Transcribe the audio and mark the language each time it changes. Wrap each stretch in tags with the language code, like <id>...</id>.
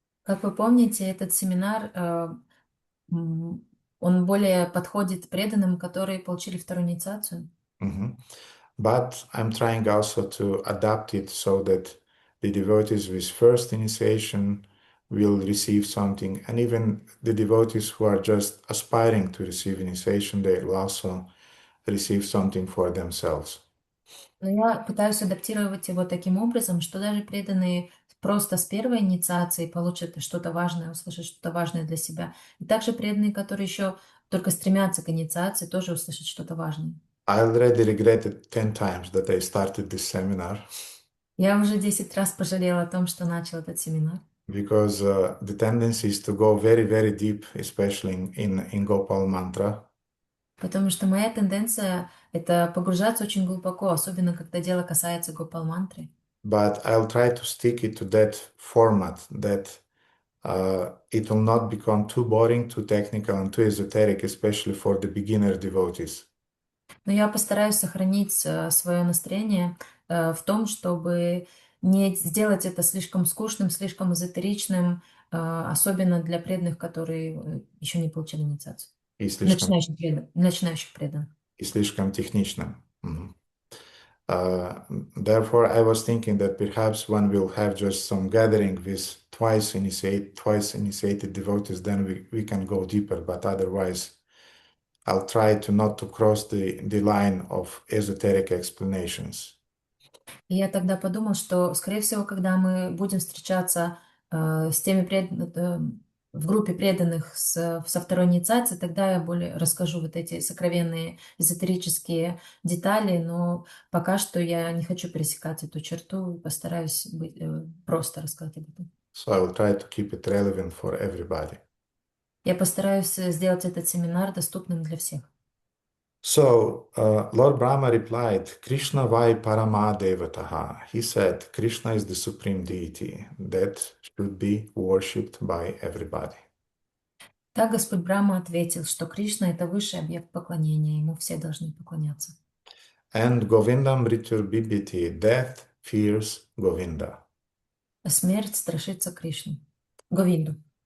<ru>Как вы помните, этот семинар, он более подходит преданным, которые получили вторую инициацию. Mhm.</ru> <en>But I'm trying also to adapt it so that the devotees with first initiation will receive something, and even the devotees who are just aspiring to receive initiation, they will also receive something for themselves.</en> <ru>Но я пытаюсь адаптировать его таким образом, что даже преданные просто с первой инициации получат что-то важное, услышат что-то важное для себя. И также преданные, которые еще только стремятся к инициации, тоже услышат что-то важное.</ru> <en>I already regretted 10 times that I started this seminar</en> <ru>Я уже 10 раз пожалела о том, что начал этот семинар,</ru> <en>because the tendency is to go very, very deep, especially in Gopal mantra.</en> <ru>потому что моя тенденция — это погружаться очень глубоко, особенно когда дело касается гопал-мантры.</ru> <en>But I'll try to stick it to that format that it will not become too boring, too technical, and too esoteric, especially for the beginner devotees.</en> <ru>Но я постараюсь сохранить свое настроение в том, чтобы не сделать это слишком скучным, слишком эзотеричным, особенно для преданных, которые еще не получили инициацию. И слишком, Начинающих преданных. и слишком техничным. Мгм.</ru> <en>Therefore, I was thinking that perhaps one will have just some gathering with twice initiated devotees, then we can go deeper. But otherwise, I'll try to not to cross the line of esoteric explanations.</en> <ru>И я тогда подумал, что, скорее всего, когда мы будем встречаться с теми в группе преданных со второй инициацией, тогда я более расскажу вот эти сокровенные эзотерические детали, но пока что я не хочу пересекать эту черту, постараюсь просто рассказать об этом.</ru> <en>So I will try to keep it relevant for everybody.</en> <ru>Я постараюсь сделать этот семинар доступным для всех.</ru> <en>So Lord Brahma replied,</en> <sa>Krishna vai parama devataha.</sa> <en>He said, Krishna is the supreme deity that should be worshipped by everybody.</en> <ru>Так Господь Брахма ответил, что Кришна — это высший объект поклонения, ему все должны поклоняться.</ru> <en>And</en> <sa>Govindam Mrityur Bibhiti,</sa> <en>death fears Govinda.</en> <ru>Смерть страшится Кришну, Говинду.</ru>